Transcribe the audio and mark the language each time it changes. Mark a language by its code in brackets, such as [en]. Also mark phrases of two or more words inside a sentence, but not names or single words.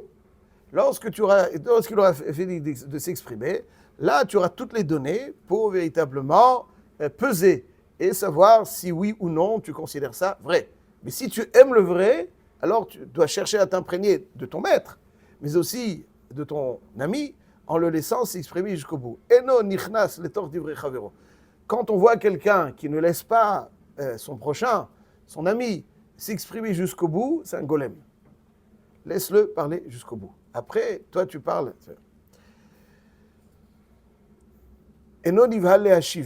[fr] Lorsqu'il aura fini de s'exprimer, là, tu auras toutes les données pour véritablement peser et savoir si oui ou non tu considères ça vrai. Mais si tu aimes le vrai, alors tu dois chercher à t'imprégner de ton maître, mais aussi de ton ami, en le laissant s'exprimer jusqu'au bout. [he] אינו נכנס לתוך דברי חברו. [fr] Quand on voit quelqu'un qui ne laisse pas son prochain, son ami, s'exprimer jusqu'au bout, c'est un golem. Laisse-le parler jusqu'au bout. Après, toi, tu parles. [he] אינו נבהל להשיב.